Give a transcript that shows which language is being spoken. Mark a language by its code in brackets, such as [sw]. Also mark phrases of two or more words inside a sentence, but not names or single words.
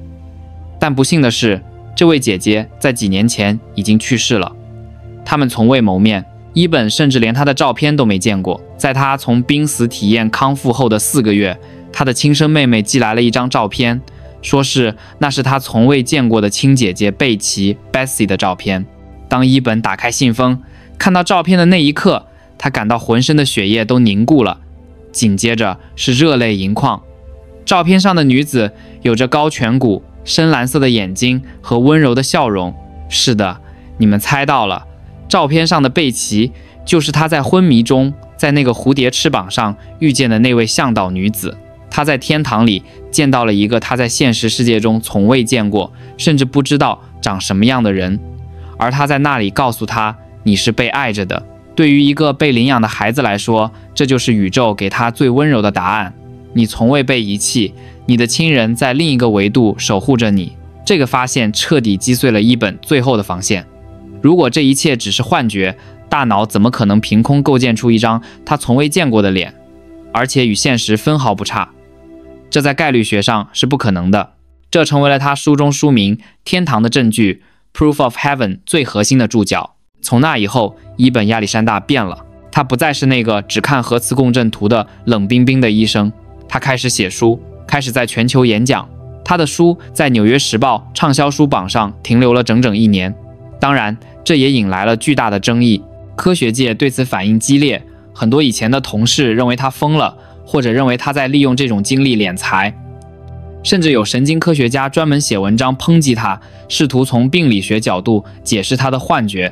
[zh] 但不幸的是，這位姐姐在幾年前已經去世了，他們從未謀面。伊本甚至連他的照片都沒見過。在他從瀕死體驗康復後的4個月，他的親生妹妹寄來了一張照片，說那是他從未見過的親姐姐貝奇 Bessie 的照片。當伊本打開信封，看到照片的那一刻，他感到渾身的血液都凝固了，緊接着是熱淚盈眶。照片上的女子有着高颧骨、深藍色的眼睛和溫柔的笑容。是的，你們猜到了，照片上的貝奇就是他在昏迷中在那個蝴蝶翅膀上遇見的那位向導女子。他在天堂裡見到了一個他在現實世界中從未見過，甚至不知道長什麼樣的人，而他在那裡告訴他，你是被愛着的。對於一個被領養的孩子來說，這就是宇宙給他最溫柔的答案。你從未被遺棄，你的親人在另一個維度守護着你。這個發現徹底擊碎了伊本最後的防線。如果這一切只是幻覺，大腦怎麼可能憑空構建出一張他從未見過的臉，而且與現實分毫不差？這在概率學上是不可能的。這成為了他書中書名《天堂的證據》（Proof of Heaven） 最核心的注腳。從那以後，伊本亞歷山大變了，他不再是那個只看核磁共振图的冷冰冰的醫生，他開始寫書，開始在全球演講。他的書在《紐約時報》暢銷書榜上停留了整整1年。當然，這也引來了巨大的爭議，科學界對此反應激烈，很多以前的同事認為他瘋了，或者認為他在利用這種經歷斂財，甚至有神經科學家專門寫文章抨擊他，試圖從病理學角度解釋他的幻覺。